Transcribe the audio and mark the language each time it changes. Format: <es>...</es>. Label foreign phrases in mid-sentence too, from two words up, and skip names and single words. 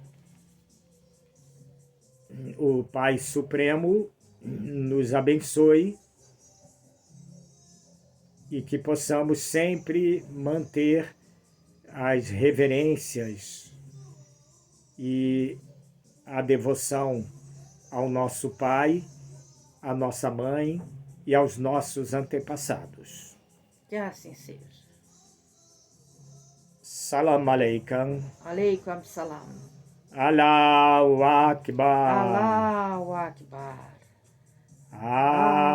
<pt>o Pai Supremo, nos abençoe e que possamos sempre manter as reverências e a devoção ao nosso Pai, à nossa Mãe e aos nossos antepassados. Que assim seja.</pt> <ar>سلام عليكم. عليكم السلام. الله أكبر. الله أكبر. Ah.</ar>